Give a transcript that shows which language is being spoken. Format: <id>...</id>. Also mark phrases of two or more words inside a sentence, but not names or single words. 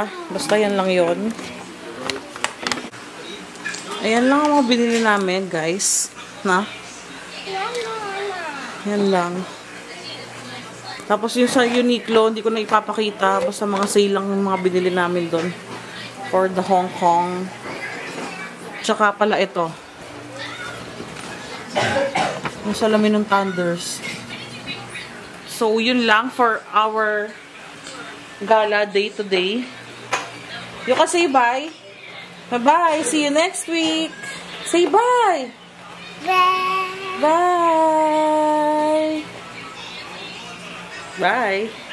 <tl>Basta yan lang yon. Ayan lang ang mga binili namin, guys. Na? Yan lang. Tapos yung sa Uniqlo, hindi ko na ipapakita. Basta mga sale lang yung mga binili namin doon.</tl> <en>For the Hong Kong.</en> <tl>Tsaka pala ito. Yung salamin ng Thunders.</tl> <en>So,</en> <tl>yun lang</tl> <en>for our gala day today. You can say bye. Bye-bye. See you next week. Say bye. Bye. Bye. Bye.</en>